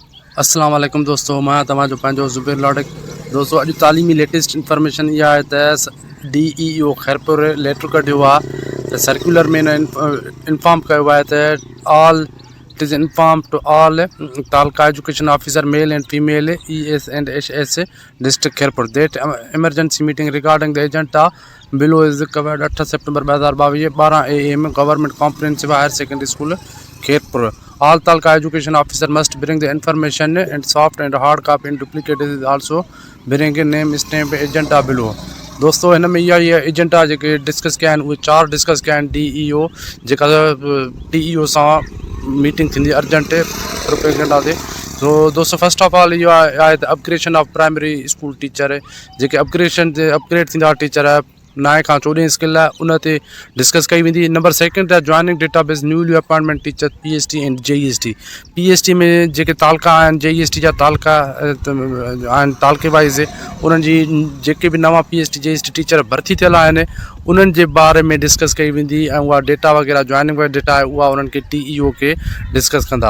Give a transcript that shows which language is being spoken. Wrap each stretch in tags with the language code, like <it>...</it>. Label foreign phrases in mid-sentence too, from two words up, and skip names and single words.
<ar>السلام عليكم</ar> <sd>दोस्तों, मैं तव्हांजो पंहिंजो ज़ुबैर लारिक। दोस्तों अॼु तालीमी</sd> <en>latest information</en> <sd>इहा आहे त DEO खैरपुर लेटर कढियो आहे त सर्कुलर में इंफॉर्म कयो आहे त</sd> <en>all it is inform to all taluka education officer male and female ES and HS district Khairpur that emergency meeting regarding the agenda below is covered 8 September 2022 12 AM government comprehensive higher secondary school Khairpur. All Talca education officer must bring the information and soft and hard copy in duplicate is also bring a name stamp agenda below।</en> <sd>दोस्तों हिन में इहा एजेंडा जेके डिस्कस कया आहिनि उहे 4 डिस्कस कया आहिनि। DEO जेका TEO सां मीटिंग थींदी</sd> <en>urgent propaganda</en> <sd>ते। तो दोस्तों</sd> <en>first of all</en> <sd>इहो आहे त</sd> <en>upgradation of primary school teacher</en> <sd>जेके अपग्रेड थींदा टीचर 9 खां 14 स्किल आहे उन ते डिस्कस कई वेंदी।</sd> <en>number second आहे joining database newly appointment teacher PST and JEST.</en> <sd>PST में जेके तालका आहिनि JEST जा तालका आहिनि तालके वाइज़ उन्हनि जी जेके बि नवां PST JEST टीचर भर्ती थियल आहिनि उन्हनि जे बारे में डिस्कस कई वेंदी ऐं उहा डेटा वग़ैरह जॉइनिंग वारी डेटा आहे उहा उन्हनि खे TEO खे डिस्कस कंदा।</sd>